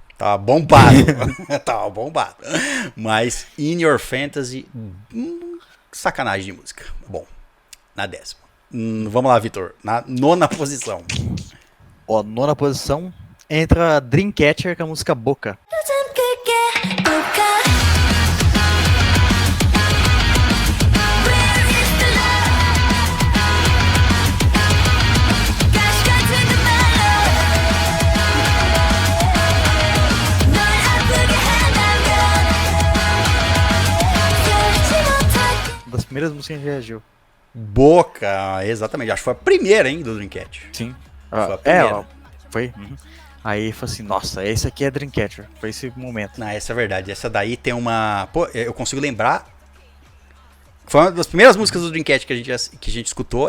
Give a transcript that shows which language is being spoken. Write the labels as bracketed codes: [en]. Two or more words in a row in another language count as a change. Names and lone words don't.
[pt] Tava bombado. Tava bombado. Mas In Your Fantasy, sacanagem de música. Bom, na 10ª. Vamos lá, Vitor. Na 9ª posição. Ó, 9ª posição entra Dreamcatcher com a música Boca. [ko] 요즘 그게 뭘까? [en] Where is the love? [ko] 가시 같은 그 말로 널 아프게 한다면 열지 못할게. [pt] Uma das primeiras músicas que a gente reagiu. Boca, exatamente. Acho que foi a primeira, hein, do Dreamcatcher. Sim. Foi a primeira. Ó, foi. Aí foi assim, nossa, esse aqui é Dreamcatcher. Foi esse momento. Não, essa é verdade. Essa daí tem uma... Pô, eu consigo lembrar... Foi uma das primeiras músicas do Dreamcatcher que a gente escutou.